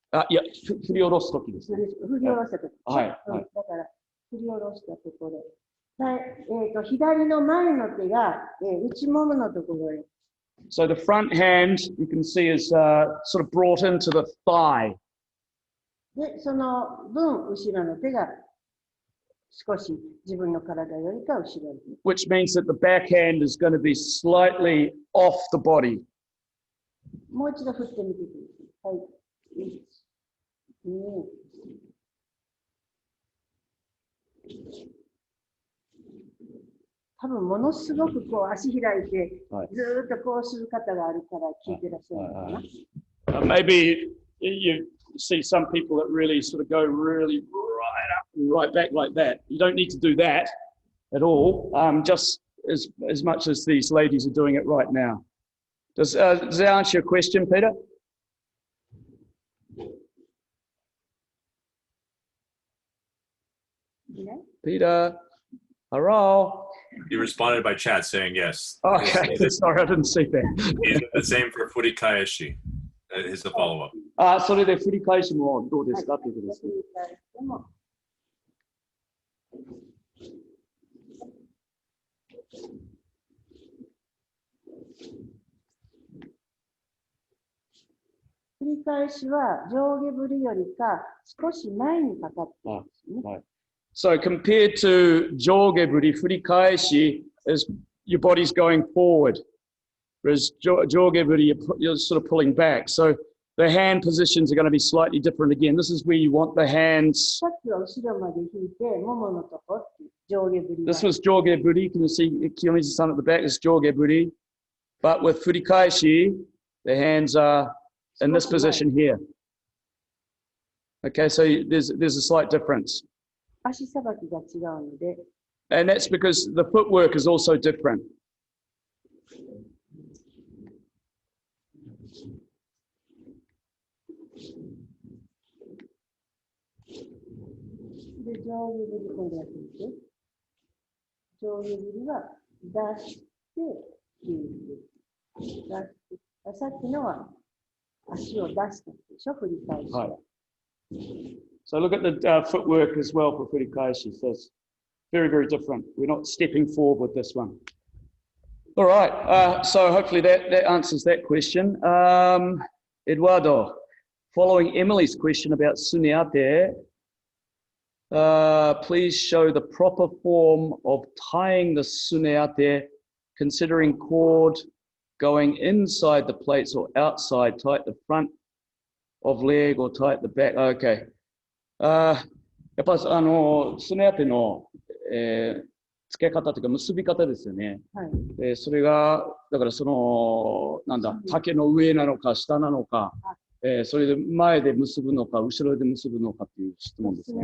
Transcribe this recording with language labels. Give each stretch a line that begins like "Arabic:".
Japanese: いや、振り下ろす時ですね。振り下ろした時。はい。だから、振り下ろしたところ。左の前の手が、内もものところへ。
English: So the front hand, you can see, is sort of brought into the thigh.
Japanese: で、その分、後ろの手が少し自分の体よりか後ろに。
English: Which means that the backhand is going to be slightly off the body.
Japanese: もう一度振ってみてください。はい。多分ものすごくこう足開いて、ずっとこうする方があるから聞いてらっしゃるのかな。
English: Maybe you see some people that really sort of go really right up and right back like that. You don't need to do that at all, just as much as these ladies are doing it right now. Does that answer your question, Peter? Yeah. Peter, hello. He responded by chat saying yes. Okay, sorry, I didn't see that. Is it the same for furikaeshi? Is the follow-up.
Japanese: それで振り返しもどうですかということですね。振りり返しは上下振りよりか少し前にかかっていますね。
English: Right. So compared to jogeburi, furikaeshi is your body's going forward, whereas jogeburi, you're sort of pulling back. So the hand positions are going to be slightly different again. This is where you want the hands.
Japanese: さっきは後ろまで引いて、もものとこって上下振りは。
English: This was jogeburi. Can you see Kiyomizu-san at the back? It's jogeburi. But with furikaeshi, the hands are in this position here. Okay, so there's a slight difference.
Japanese: 足さばきが違うので、
English: And that's because the footwork is also different.
Japanese: で上下振り今度やってみて。上下振りは出して引いて。出して。さっきのは足を出したでしょ、振り返しは。
English: Right. So look at the footwork as well for furikaeshi. So it's very, very different. We're not stepping forward with this one. All right. So hopefully that answers that question. Eduardo, following Emily's question about suneate, please show the proper form of tying the suneate, considering cord going inside the plates or outside, tight the front of leg or tight the back. Okay.
Japanese: やっぱスネアテの、付け方というか結び方ですよね。はい。それがだからそのなんだ竹の上なのか下なのか、それで前で結ぶのか後ろで結ぶのかという質問ですね。